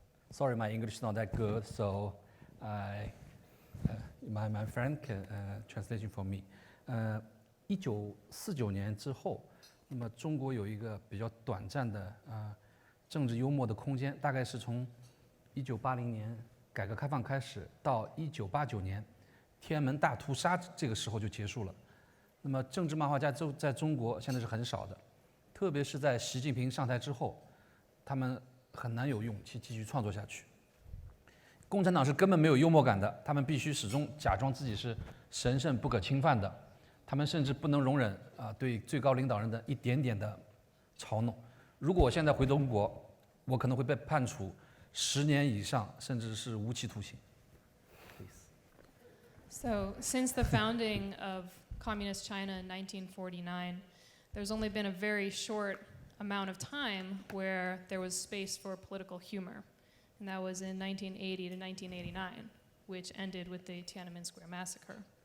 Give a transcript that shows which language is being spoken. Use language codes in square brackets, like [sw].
[en] Sorry, my English is not that good, so my friend can translation for me. [zh] 1949年之后，那么中国有一个比较短暂的政治幽默的空间，大概是从1980年改革开放开始到1989年天安门大屠杀这个时候就结束了。那么政治漫画家在中国现在是很少的，特别是在习近平上台之后，他们很难有勇气继续创作下去。共产党是根本没有幽默感的，他们必须始终假装自己是神圣不可侵犯的，他们甚至不能容忍对最高领导人的一点点的嘲弄。如果我现在回中国，我可能会被判处10年以上，甚至是无期徒刑。 [en] So, since the founding of Communist China in 1949, there's only been a very short amount of time where there was space for political humor, and that was in 1980 to 1989, which ended with the Tiananmen Square massacre.